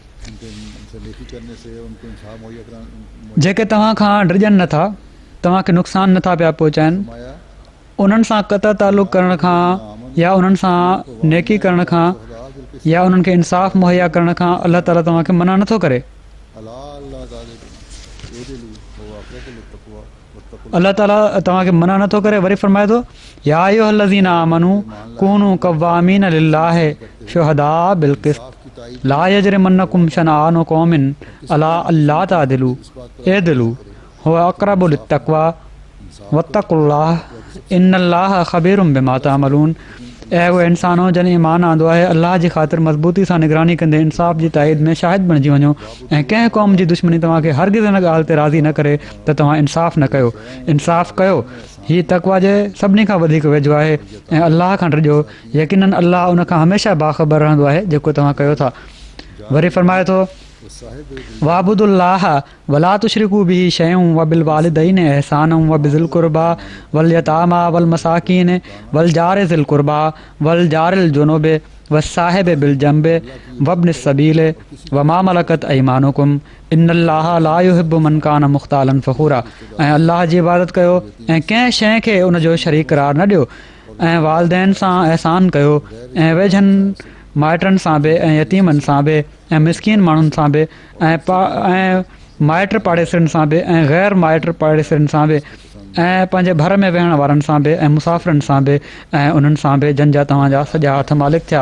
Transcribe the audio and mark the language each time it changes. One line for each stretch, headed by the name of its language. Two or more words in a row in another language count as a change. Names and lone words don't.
Sindhi: जेके तव्हां खां डिॼनि नथा, तव्हांखे नुक़सानु नथा पिया पहुचाइनि, उन्हनि सां क़त तालुक़ करण खां या उन्हनि सां नेकी करण खां या उन्हनि खे इंसाफ़ मुहैया करण खां अल्लाह ताला तव्हांखे मना नथो करे। अल्लाह ताला तव्हांखे मना नथो करे। वरी फ़रमाए थो,
Arabic: يا أيها الذين آمنوا كونوا قوامين لله شهداء بالقسط لا يجرمنكم شنآن قوم على ألا تعدلوا اعدلوا هو أقرب للتقوى واتقوا الله إن الله خبير بما تعملون.
Sindhi: ऐं उहे इंसानो जन ईमान आंदो आहे, अल्लाह जी ख़ातिर मज़बूती सां निगरानी कंदे इंसाफ़ जी ताईद में शाहिद बणिजी वञो ऐं कंहिं क़ौम जी दुश्मनी तव्हांखे हरगिज़ हिन ॻाल्हि ते राज़ी न करे त तव्हां इंसाफ़ न कयो। इंसाफ़ कयो, हीअ तक़वा जे सभिनी खां वधीक वेझो आहे ऐं अल्लाह खां डिॼो। यकीनन अल्लाह उन खां हमेशह बाख़बर रहंदो आहे जेको तव्हां कयो था। वरी फ़रमाए थो,
Arabic: واعبدوا الله ولا تشركوا به شيئا وبالوالدين إحسانا وبذي القربى واليتامى والمساكين والجار ذي القربى والجار الجنب والصاحب بالجنب وابن السبيل وما ملكت أيمانكم إن الله لا يحب من كان مختالا فخورا.
Sindhi: ऐं अल्लाह जी इबादत कयो ऐं कंहिं शइ खे उन जो शरीक करार न ॾियो ऐं वालदेन सां एहसान कयो ऐं वेझनि माइटनि सां बि ऐं यतीमनि सां बि ऐं मिसकीन माण्हुनि सां बि ऐं माइट पाड़ेसरनि सां बि ऐं ग़ैर माइट पाड़ेसरनि सां बि ऐं पंहिंजे भर में वेहण वारनि सां बि ऐं मुसाफ़िरनि सां बि ऐं उन्हनि सां बि जन जा तव्हांजा सॼा हथ मालिक थिया।